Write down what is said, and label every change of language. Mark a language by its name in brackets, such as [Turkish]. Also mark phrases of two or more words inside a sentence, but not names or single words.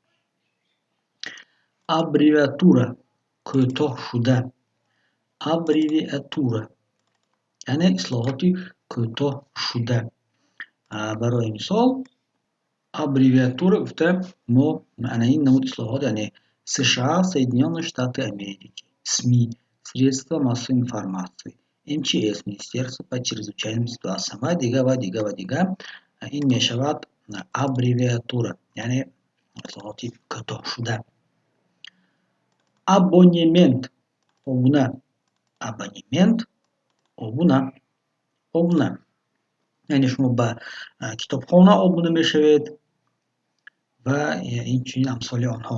[Tajik] Аббревиатура, кӯтоҳ шуда. Аббревиатура яъне ислоҳоти кӯтоҳ шуда. Барои мисол, аббревиатура гуфта мо ана ин намуд ислоҳот, яъне [Russian] США, Соединённые Штаты Америки, СМИ, средства массовой информации, МЧС, Министерство по чрезвычайным ситуациям [Tajik] ва дига. Ин мешавад аббревиатура, яъне ислоҳоти кӯтоҳ шуда. Абонемент, обуна. Абонемент, обуна. Яъне шумо ба китобхона обуна мешавед ва инчунин амсоли онҳо.